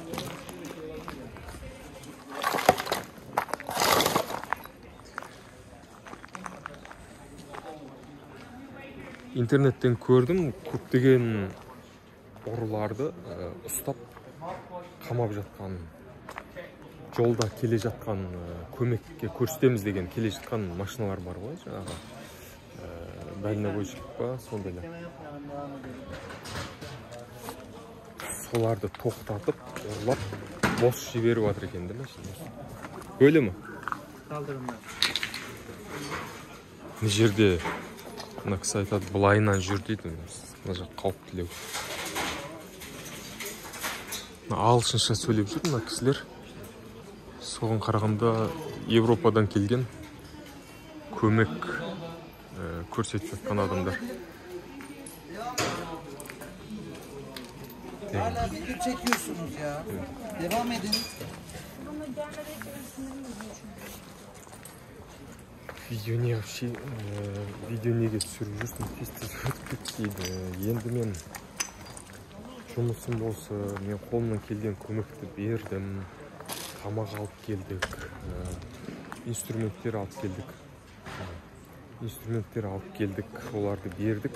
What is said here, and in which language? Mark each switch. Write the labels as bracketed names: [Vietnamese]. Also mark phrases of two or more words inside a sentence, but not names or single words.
[Kazakh] Интернеттен көрдім, көптеген ұрыларды ұстап қамап жатқан, жолда келе жатқан, көмекке көрсетеміз деген келе жатқан машиналар бар ғой, жаңағы дальнобойщик па, сондайлар. Соларды тоқтатып, ұрлап, бос жіберіп жатыр екен де машиналар. [Turkish] Böyle mi? Kaldırımlar. [Kazakh] Мына жерде мына кісі айтады, былайынан жүр дейді. Мына жақ қауіптілеу. Ағылшынша сөйлеп жүр мына кісілер. Соған қарағанда Европадан келген көмек көрсетіп жатқан адамдар. [Turkish] Hala video çekiyorsunuz ya. Devam edin. [Kazakh] Видео неге түсіріп жүрсің, тез өтіп кетпейді. Енді мен жұмысым болса, мен қолымнан келген көмекті бердім. Тамақ алып келдік, инструменттер алып келдік, оларды бердік.